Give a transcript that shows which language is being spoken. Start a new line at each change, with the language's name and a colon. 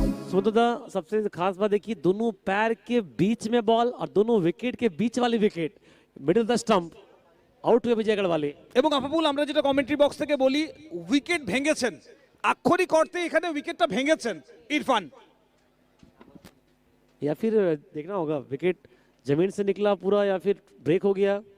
Hindi: सुमंतदा, सबसे खास बात है कि दोनों पैर के बीच में बॉल और दोनों विकेट के बीच वाली wicket, middle the stump, out हुए विजय गढ़वाली।
Bangla: এবং আফাবুল, আমরা যেটা কমেন্ট্রি বক্স থেকে বলি, উইকেট ভেঙেছেন, আক্ষরিক অর্থে এখানে উইকেটটা ভেঙেছেন ইরফান।
Hindi: या फिर देखना होगा विकेट जमीन से निकला पूरा या फिर ब्रेक हो गया।